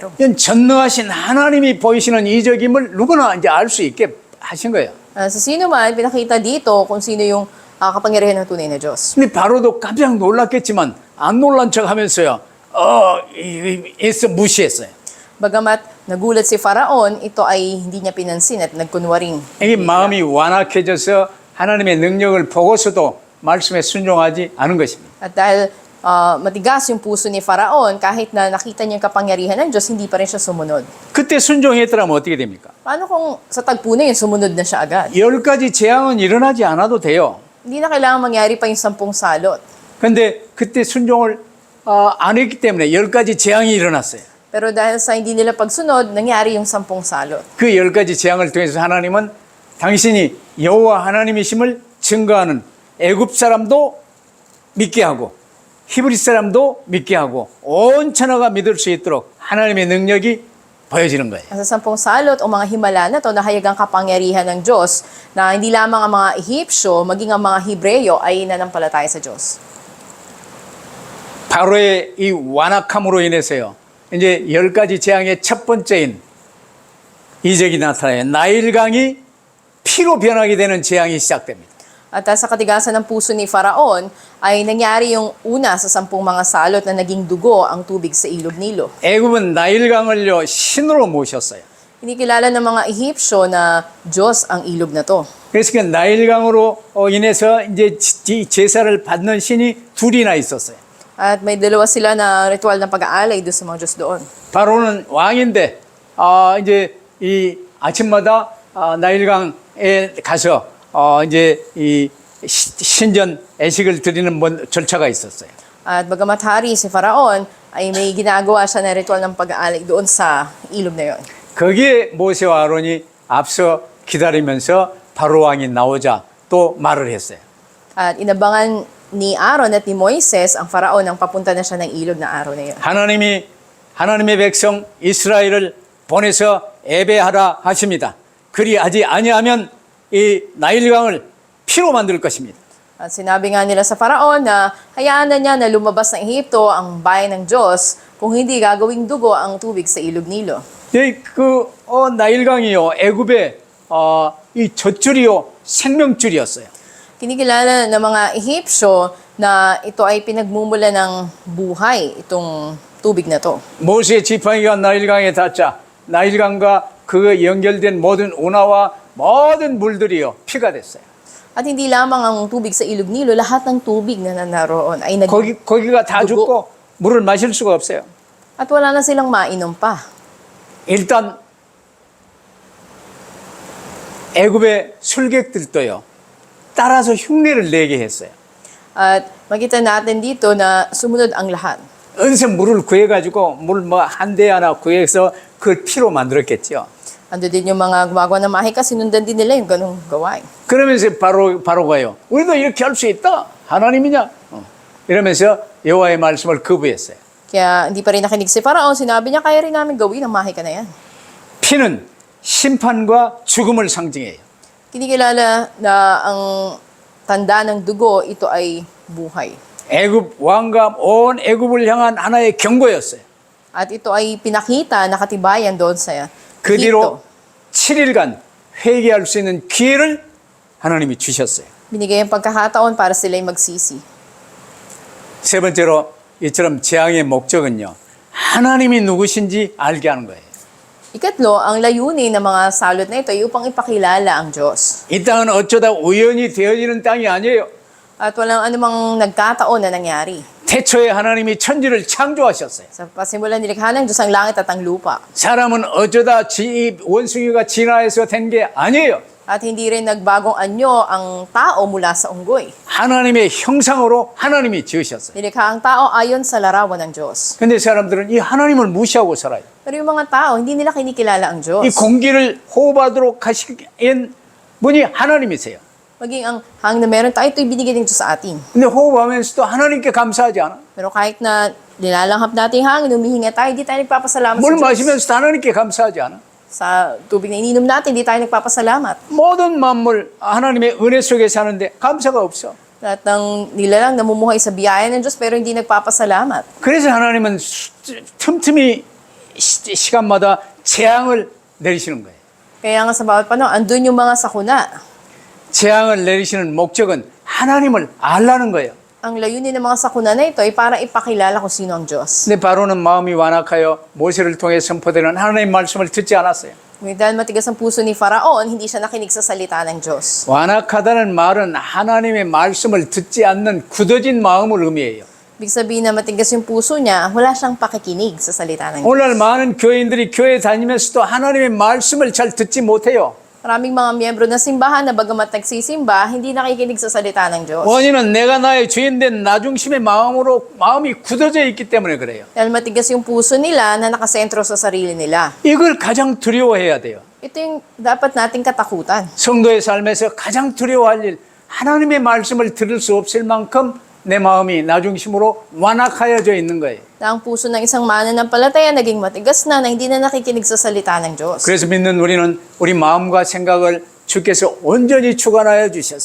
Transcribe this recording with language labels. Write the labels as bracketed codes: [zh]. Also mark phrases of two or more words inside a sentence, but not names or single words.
[ko] 이건 전능하신 하나님이 보이시는 이적임을 누구나 이제 알 수 있게 하신 거예요. [tl] Sa sino man, pinakita dito kung sino yung kapangyarihan ng tunay na Diyos. [ko] 근데 바로도 깜짝 놀랐겠지만 안 놀란 척 하면서요. 애써 무시했어요. [tl] Bagamat nagulat si Faraon, ito ay hindi niya pinansin at nagkunwaring. [ko] 이게 마음이 완악해져서 하나님의 능력을 보고서도 말씀에 순종하지 않은 것입니다. [tl] At dahil matigas yung puso ni Faraon, kahit na nakita niya yung kapangyarihan ng Diyos, hindi pa rin siya sumunod. [ko] 그때 순종했더라면 어떻게 됩니까? [tl] Paano kung sa tagpo na yun, sumunod na siya agad? [ko] 10가지 재앙은 일어나지 않아도 돼요. [tl] Hindi na kailangan mangyari pa yung 10 salot. [ko] 근데 그때 순종을 안 했기 때문에 10가지 재앙이 일어났어요. [tl] Pero dahil sa hindi nila pagsunod, nangyari yung 10 salot. [ko] 그 10가지 재앙을 통해서 하나님은 당신이 여호와 하나님이심을 증거하는 애굽 사람도 믿게 하고 히브리 사람도 믿게 하고 온 천하가 믿을 수 있도록 하나님의 능력이 보여지는 거예요. [tl] Sa 10 salot o mga himala na to, nahayag ang kapangyarihan ng Diyos na hindi lamang ang mga Ehipsyo, maging ang mga Hebreyo ay nanampalataya sa Diyos. [ko] 바로의 이 완악함으로 인해서요. 이제 10가지 재앙의 첫 번째인 이적이 나타나요. 나일강이 피로 변하게 되는 재앙이 시작됩니다. [tl] At sa katigasan ng puso ni Faraon, ay nangyari yung una sa 10 mga salot na naging dugo ang tubig sa ilog Nilo. [ko] 애굽은 나일강을요 신으로 모셨어요. [tl] Hindi kilala ng mga Ehipsyo na Diyos ang ilog na to. [ko] 그래서 그 나일강으로 인해서 이제 제사를 받는 신이 둘이나 있었어요. [tl] At may dalawa sila na ritual ng pag-aalay doon sa mga Diyos doon. [ko] 바로는 왕인데 이제 이 아침마다 나일강에 가서 이제 이 신전 애식을 드리는 절차가 있었어요. [tl] At bagamat hari si Faraon, ay may ginagawa siya na ritual ng pag-aalay doon sa ilog na yon. [ko] 거기에 모세와 아론이 앞서 기다리면서 바로 왕이 나오자 또 말을 했어요. [tl] At inabangan ni Aaron at ni Moises ang Faraon nang papunta na siya ng ilog na araw na yun. [ko] 하나님의 백성 이스라엘을 보내서 예배하라 하십니다. 그리하지 아니하면 이 나일강을 피로 만들 것입니다. [tl] At sinabi nga nila sa Faraon na hayaan na niya na lumabas ng Ehipto ang bayan ng Diyos kung hindi gagawing dugo ang tubig sa ilog Nilo. [ko] 나일강이요 애굽의 이 젖줄이요 생명줄이었어요. [tl] Kinikilala ng mga Ehipsyo na ito ay pinagmumula ng buhay, itong tubig na to. [ko] 모세의 지팡이가 나일강에 닿자 나일강과 그 연결된 모든 운하와 모든 물들이요 피가 됐어요. [tl] At hindi lamang ang tubig sa ilog Nilo, lahat ng tubig na naroon ay [ko] 거기가 다 [tl] dugo. [ko] 죽고 물을 마실 수가 없어요. [tl] At wala na silang mainom pa. [ko] 일단 애굽의 술객들도요 따라서 흉내를 내게 했어요. [tl] At makita natin dito na sumunod ang lahat. [ko] 어디서 물을 구해가지고 물 뭐 한 대 하나 구해서 그걸 피로 만들었겠죠. [tl] Ando din yung mga gumagawa ng mahika, sinundan din nila yung ganong gawain. [ko] 그러면서 바로가요. 우리도 이렇게 할 수 있다. 하나님이냐? 이러면서 여호와의 말씀을 거부했어요. [tl] Kaya hindi pa rin nakinig si Faraon, sinabi niya, kaya rin namin gawin ang mahika na yan. [ko] 피는 심판과 죽음을 상징해요. [tl] Kinikilala na ang tanda ng dugo, ito ay buhay. [ko] 애굽 왕과 온 애굽을 향한 하나의 경고였어요. [tl] At ito ay pinakita na katibayan doon sa [ko] 그 [tl] Ehipto. [ko] 뒤로 7일간 회개할 수 있는 기회를 하나님이 주셨어요. [tl] Binigay ang pagkakataon para sila'y magsisi. [ko] 세 번째로 이처럼 재앙의 목적은요. 하나님이 누구신지 알게 하는 거예요. [tl] Ikatlo, ang layunin ng mga salot na ito ay upang ipakilala ang Diyos. [ko] 이 땅은 어쩌다 우연히 되어지는 땅이 아니에요. [tl] At walang anumang nagkataon na nangyari. [ko] 태초에 하나님이 천지를 창조하셨어요. [tl] Sa pasimulan nilikha ng Diyos ang langit at ang lupa. [ko] 사람은 어쩌다 원숭이가 진화해서 된 게 아니에요. [tl] At hindi rin nagbagong anyo ang tao mula sa unggoy. [ko] 하나님의 형상으로 하나님이 지으셨어요. [tl] Nilikha ang tao ayon sa larawan ng Diyos. [ko] 근데 사람들은 이 하나님을 무시하고 살아요. [tl] Pero yung mga tao, hindi nila kinikilala ang Diyos. [ko] 이 공기를 호흡하도록 하신 분이 하나님이세요. [tl] Maging ang hangin na meron tayo, ito'y binigay ng Diyos sa atin. [ko] 근데 호흡하면서도 하나님께 감사하지 않아? [tl] Pero kahit na nilalanghap natin yung hangin, humihinga tayo, di tayo nagpapasalamat [ko] 물 [tl] sa Diyos. [ko] 마시면서도 하나님께 감사하지 않아? [tl] Sa tubig na ininom natin, di tayo nagpapasalamat. [ko] 모든 만물 하나님의 은혜 속에 사는데 감사가 없어. [tl] Lahat ng nilalang namumuhay sa biyaya ng Diyos pero hindi nagpapasalamat. [ko] 그래서 하나님은 틈틈이 시간마다 재앙을 내리시는 거예요. [tl] Kaya nga sa bawat panahon, andun yung mga sakuna. [ko] 재앙을 내리시는 목적은 하나님을 알라는 거예요. [tl] Ang layunin ng mga sakuna na ito ay para ipakilala kung sino ang Diyos. [ko] 근데 바로는 마음이 완악하여 모세를 통해 선포되는 하나님의 말씀을 듣지 않았어요. [tl] Ngunit dahil matigas ang puso ni Faraon, hindi siya nakinig sa salita ng Diyos. [ko] 완악하다는 말은 하나님의 말씀을 듣지 않는 굳어진 마음을 의미해요. [tl] Ibig sabihin na matigas yung puso niya, wala siyang pakikinig sa salita ng Diyos. [ko] 오늘 많은 교인들이 교회 다니면서도 하나님의 말씀을 잘 듣지 못해요. [tl] Maraming mga miyembro ng simbahan na bagamat nagsisimba, hindi nakikinig sa salita ng Diyos. [ko] 원인은 내가 나의 주인된 나중심의 마음이 굳어져 있기 때문에 그래요. [tl] Dahil matigas yung puso nila na nakasentro sa sarili nila. [ko] 이걸 가장 두려워해야 돼요. [tl] Ito yung dapat nating katakutan. [ko] 성도의 삶에서 가장 두려워할 일, 하나님의 말씀을 들을 수 없을 만큼 내 마음이 나중심으로 완악하여져 있는 거예요. [tl] Na ang puso ng isang mananampalataya naging matigas na hindi na nakikinig sa salita ng Diyos. [ko] 그래서 믿는 우리는 우리 마음과 생각을 주께서 온전히 주관하여 주셨어요.